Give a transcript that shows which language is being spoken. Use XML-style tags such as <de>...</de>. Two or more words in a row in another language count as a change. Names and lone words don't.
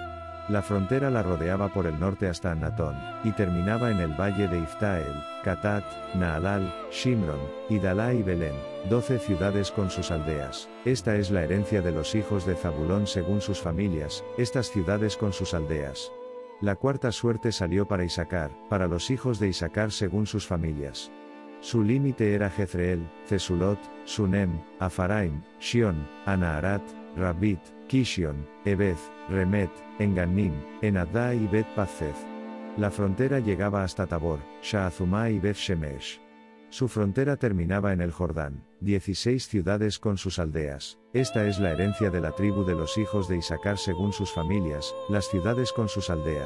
<es>La frontera la rodeaba por el norte hasta Anatón, y terminaba en el valle de Iftael, Catat, Naalal, Shimron, Idalá y Belén, 12 ciudades con sus aldeas. Esta es la herencia de los hijos de Zabulón según sus familias, estas ciudades con sus aldeas. La cuarta suerte salió para Isacar, para los hijos de Isacar según sus familias. Su límite era Jezreel, Cesulot, Sunem, Afaraim, Shion, Anaharat, Rabbit, Kishion, Ebez, Remet, Engannim, Enadá y Bet-Pazzez. La frontera llegaba hasta Tabor, Shahazumá y Bet-Shemesh. Su frontera terminaba en el Jordán, 16 ciudades con sus aldeas. Esta es la herencia de la tribu de los hijos de Isacar según sus familias, las ciudades con sus aldeas.</es>